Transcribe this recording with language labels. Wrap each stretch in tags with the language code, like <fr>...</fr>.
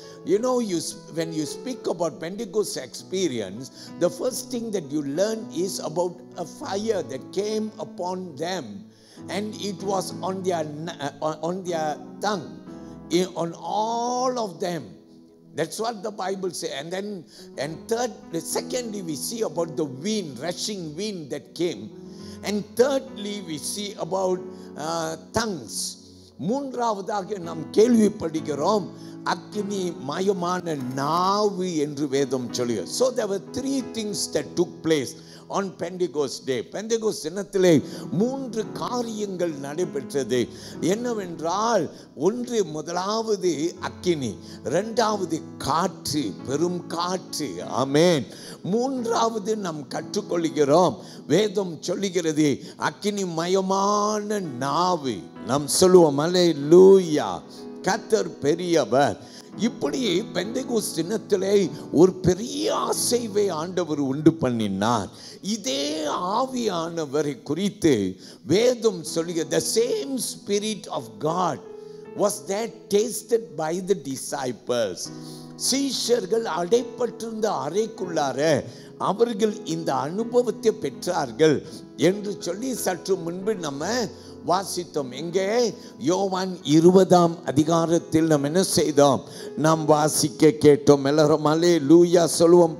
<en>You know, when you speak about Pentecost experience, the first thing that you learn is about a fire that came upon them, and it was on their tongue, on all of them. That's what the Bible says. And secondly, we see about the wind, rushing wind that came, and thirdly, we see about tongues.</en> <ta>மூன்றாவதாக நாம் கேள்விப்படுகிறோம், அக்கினி மயமான நாவு என்று வேதம் சொல்லுகிறது.</ta> <en>So there were 3 things that took place on Pentecost day.</en> <ta>Pentecost தினத்திலே 3 காரியங்கள் நடைபெற்றது. என்னவென்றால், ஒன்று, முதலாவது அக்கினி, இரண்டாவது காற்று, பெரும் காற்று. ஆமென். மூன்றாவது நாம் கற்றுக்கொள்கிறோம், வேதம் சொல்லுகிறது அக்கினி மயமான நாவு. நாம் சொல்லுவோம் அல்லேலூயா, கர்த்தர் பெரியவர். இப்படி பெந்தெகோஸ்து தினத்திலே ஒரு பெரிய அசைவை ஆண்டவர் உண்டு பண்ணினார். இதே ஆவியானவரை குறித்து வேதம் சொல்லுகிறது,</ta> <en>the same spirit of God was that tasted by the disciples.</en> <ta>சீஷர்கள் அடைப்பட்டிருந்த அறைக்குள்ளார அவர்கள் இந்த அனுபவத்தை பெற்றார்கள் என்று சொல்லி சற்று முன்பு நம்ம வாசித்தோம். எங்கே? யோவான் 20ஆம் அதிகாரத்தில் நாம் என்ன செய்தோம்? நாம் வாசிக்க கேட்டோம். எல்லாரும் அல்லேலூயா சொல்லுவோம்.</ta>